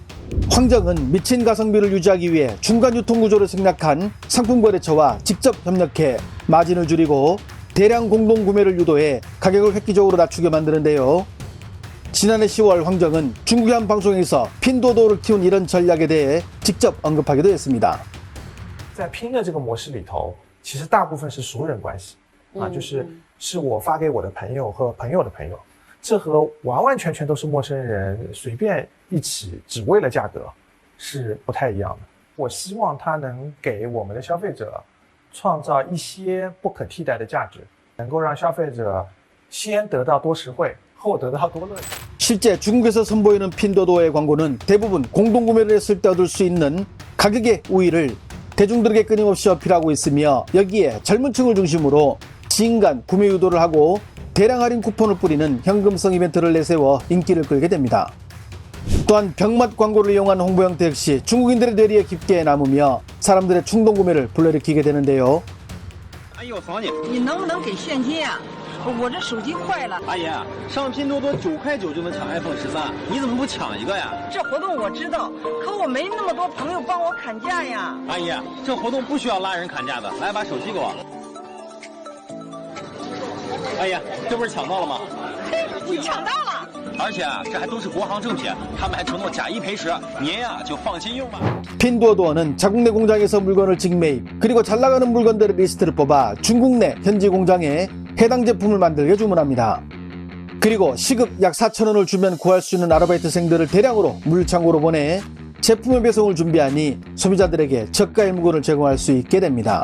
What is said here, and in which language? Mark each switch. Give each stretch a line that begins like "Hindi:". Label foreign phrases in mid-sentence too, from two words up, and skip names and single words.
Korean: 황정은 미친 가성비를 유지하기 위해 중간 유통구조를 생략한 상품거래처와 직접 협력해 마진을 줄이고 대량 공동구매를 유도해 가격을 획기적으로 낮추게 만드는데요. 지난해 10월 황정은 중국의 한 방송에서 핀두어두어를 키운 이런 전략에 대해 직접 언급하기도 했습니다.
Chinese: 在拼的这个模式里头，其实大部分是熟人关系啊，是我发给我的朋友和朋友的朋友，这和完完全全都是陌生人随便一起只为了价格是不太一样的。我希望它能给我们的消费者创造一些不可替代的价值，能够让消费者先得到多实惠，后得到多乐趣。
Korean: 실제 중국에서 선보이는 핀두어두어의 광고는 대부분 공동구매를 했을 때 얻을 수 있는 가격의 우위를 대중들에게 끊임없이 어필하고 있으며 여기에 젊은 층을 중심으로 지인간 구매 유도를 하고 대량 할인 쿠폰을 뿌리는 현금성 이벤트를 내세워 인기를 끌게 됩니다. 또한 병맛 광고를 이용한 홍보 형태 역시 중국인들의 뇌리에 깊게 남으며 사람들의 충동 구매를 불러일으키게 되는데요.
Chinese: 阿姨，我扫你。你能不能给现金啊？我这手机坏了。阿姨，上拼多多9块9就能抢 iPhone 13，你怎么不抢一个呀？这活动我知道，可我没那么多朋友帮我砍价呀。阿姨，这活动不需要拉人砍价的，来把手机给我。阿姨，这不是抢到了吗？嘿，你抢到了。而且这还都是国行正品，他们还承诺假一赔十，您呀就放心用吧。
Korean: 핀두어두어는 자국 내 공장에서 물건을 직매입, 그리고 잘 나가는 물건들의 리스트를 뽑아 중국 내 현지 공장에 해당 제품을 만들게 주문합니다. 그리고 시급 약 4,000원을 주면 구할 수 있는 아르바이트생들을 대량으로 물창고로 보내 제품의 배송을 준비하니 소비자들에게 저가의 물건을 제공할 수 있게 됩니다.